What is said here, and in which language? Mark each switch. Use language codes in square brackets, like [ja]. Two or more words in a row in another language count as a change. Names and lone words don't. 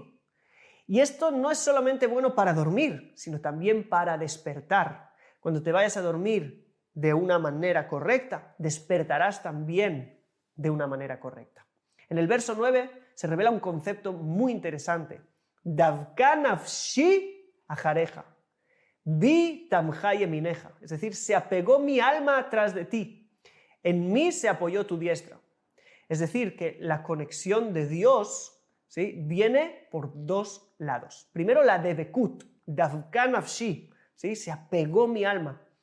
[es] Y esto no es solamente bueno para dormir, sino también para despertar. Cuando te vayas a dormir de una manera correcta, despertarás también de una manera correcta. En el verso 9 se revela un concepto muy interesante. [he] דבקה נפשי אחריך בי תמכה ימינך. [es] Es decir, se apegó mi alma tras de ti. En mí se apoyó tu diestra. Es decir, que la conexión de Dios, ¿sí?, viene por 2 lados. Primero la de Bekut, [he] דבקה נפשי, [es] ¿sí?, se apegó mi alma.